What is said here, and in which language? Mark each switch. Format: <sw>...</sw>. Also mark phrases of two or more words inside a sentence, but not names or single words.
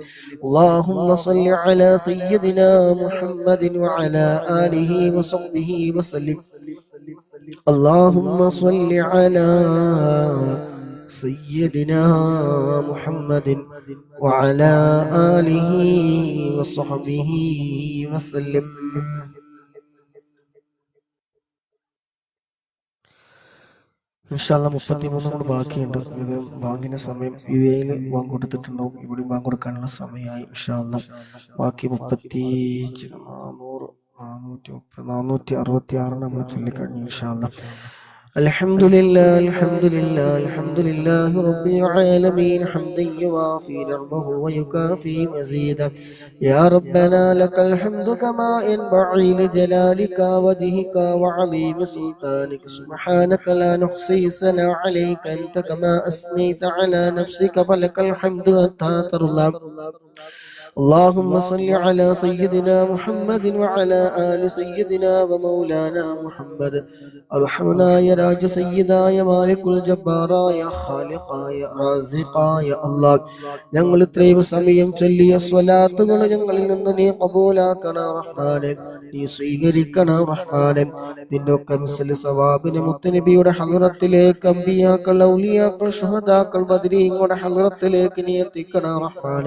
<ar>اللهم صل على سيدنا محمد وعلى آله وصحبه وسلم. اللهم صل على سيدنا محمد وعلى آله وصحبه وسلم.</ar> <ml>ഇൻഷാല്ലാ 33 കൂടെ ബാക്കിയുണ്ട്. ഇത് ബാങ്കിന്റെ സമയം യുഎഇയിൽ ബാങ്ക് കൊടുത്തിട്ടുണ്ടാവും, ഇവിടെ ബാങ്ക് കൊടുക്കാനുള്ള സമയമായി. ഇൻഷാല്ലാ ബാക്കി 466 നമ്മൾ ചൊല്ലിക്കഴിഞ്ഞു.</ml> <ar>ഇൻഷാല്ലാ الحمد لله الحمد لله الحمد لله رب العالمين حمدا يوافي نعمه ويكافي مزيدا. يا ربنا لك الحمد كما ينبغي لجلالك وجهك وعظيم سلطانك. سبحانك لا نحصي ثناء عليك أنت كما أثنيت على نفسك فلك الحمد حتى ترضى. اللهم صل على سيدنا محمد وعلى آل سيدنا ومولانا محمد.</ar> <ml>അർഹമനായ രാജ സയ്യിദായ മാലിക്കുൽ ജബ്ബാറായ ഖാലിഖായ റാസിഖായ അല്ലാഹ്, ഞങ്ങൾ ഇത്രയും സമയം ചൊല്ലിയ സ്വലാത്തുകൾ ഞങ്ങളിൽ നിന്ന് നീ ഖബൂലാക്കണ റഹ്മാനെ, നീ സ്വീകരിക്കണ റഹ്മാനെ. നിന്റെ ഒക്കെ മിസ്ൽ സവാബിനെ മുത്തുനബിയുടെ ഹളറത്തിലേക്ക്, അംബിയാക്കൾ ഔലിയാക്കൾ ശുഹദാക്കൾ ബദരീങ്ങളുടെ ഹളറത്തിലേക്ക് നീ എത്തിക്കണ റഹ്മാനെ.</ml>